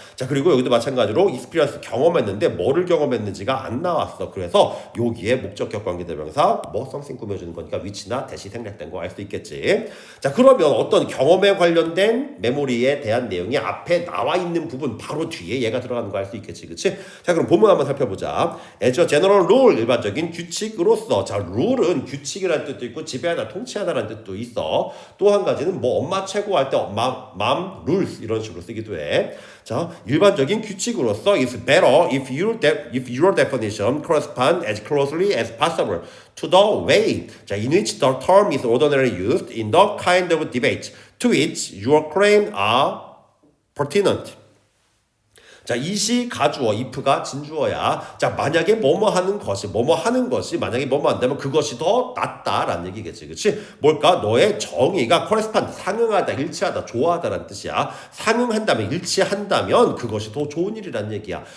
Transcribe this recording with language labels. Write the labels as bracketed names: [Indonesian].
[Korean] 자, 그리고 여기도 마찬가지로 experience 경험했는데 뭐를 경험했는지가 안 나왔어. 그래서 여기에 목적격 관계대명사 뭐 something 꾸며주는 거니까 위치나 대시 생략된 거 알 수 있겠지. 자, 그러면 어떤 경험에 관련된 메모리에 대한 내용이 앞에 나와 있는 부분 바로 뒤에 얘가 들어가는 거 알 수 있겠지, 그치? 자, 그럼 본문 한번 살펴보자. [English] As a general rule, [Korean] 일반적인 규칙으로서. 자, rule은 규칙이라는 뜻도 있고 지배하다, 통치하다라는 뜻도 있어. 또 한 가지는 뭐 엄마 최고 할 때 [English] mom rules [Korean] 이런 식으로 쓰기도 해. 자, 일반적인 규칙으로서 [English] is better if your definition correspond as closely as possible to the way in which the term is ordinarily used in the kind of debate to which your claims are pertinent. [Korean] 자, 이시 가주어, if가 진주어야. 자, 만약에 뭐뭐 하는 것이 만약에 뭐뭐 한다면 그것이 더 낫다라는 얘기겠지, 그렇지? 뭘까? 너의 정의가 correspond, 상응하다, 일치하다, 좋아하다라는 뜻이야. 상응한다면, 일치한다면 그것이 더 좋은 일이라는 얘기야.